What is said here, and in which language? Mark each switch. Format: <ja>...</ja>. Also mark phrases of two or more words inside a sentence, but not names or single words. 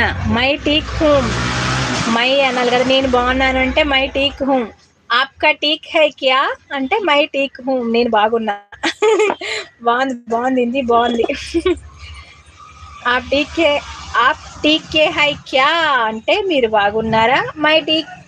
<hi>मैं ठीक हूँ मैं</hi> <te>అనాలి కదా, నేను బాగున్నాను అంటే</te> <hi>मैं ठीक हूँ. आपका ठीक है क्या అంటే मैं ठीक हूँ</hi> <te>నేను బాగున్నా. బాగుంది ఇది బాగుంది.</te> <hi>आप ठीके है क्या</hi> <te>అంటే మీరు బాగున్నారా?</te> <hi>मैं ठीक</hi>